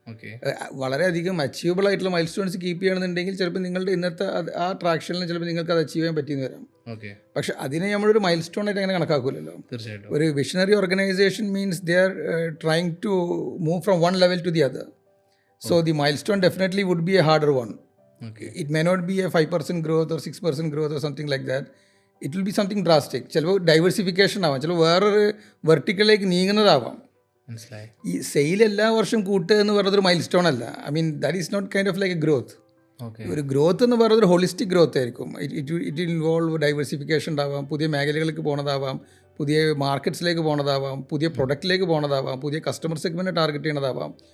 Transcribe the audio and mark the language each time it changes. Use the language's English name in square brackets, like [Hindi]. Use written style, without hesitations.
[English] okay [Malayalam] വളരെയധികം achievable ആയിട്ടുള്ള mile stones keep ചെയ്യണമെന്നുണ്ടെങ്കിൽ ചിലപ്പോൾ നിങ്ങളുടെ ഇന്നത്തെ ആ ട്രാക്ഷനിൽ ചിലപ്പോൾ നിങ്ങൾക്ക് അത് അച്ചീവ് ചെയ്യാൻ പറ്റിയെന്ന് വരാം. [English] okay [Malayalam] പക്ഷെ അതിനെ നമ്മളൊരു മൈൽ സ്റ്റോൺ ആയിട്ട് അങ്ങനെ കണക്കാക്കില്ലല്ലോ. തീർച്ചയായിട്ടും. [English] ഒരു visionary organisation means they are trying to move from one level to the other. So the milestone definitely would be a harder one. Okay. It may not be a 5% growth or 6% growth or something like that. It will be something drastic. [Malayalam] ചിലപ്പോൾ diversification ആവാം, ചിലപ്പോൾ വേറൊരു വെർട്ടിക്കലിലേക്ക് നീങ്ങുന്നതാവാം. മനസ്സിലായി. ഈ sale എല്ലാ വർഷം കൂട്ടുക എന്ന് പറയുന്നതൊരു മൈൽ സ്റ്റോൺ അല്ല. [English] I mean that is not kind of like a growth. Okay [Malayalam] ഒരു ഗ്രോത്ത് എന്ന് പറയുന്നത് ഒരു ഹോളിസ്റ്റിക് ഗ്രോത്ത് ആയിരിക്കും. [English] it involve [Malayalam] ഡൈവേഴ്സിഫിക്കേഷൻ ഉണ്ടാവാം, പുതിയ മേഖലകളിലേക്ക് പോണതാവാം, പുതിയ മാർക്കറ്റ്സിലേക്ക് പോണതാവാം, പുതിയ പ്രൊഡക്റ്റിലേക്ക് പോണതാവാം, പുതിയ കസ്റ്റമർ സെഗ്മെൻറ്റ് ടാർഗറ്റ് ചെയ്യണതാവാം.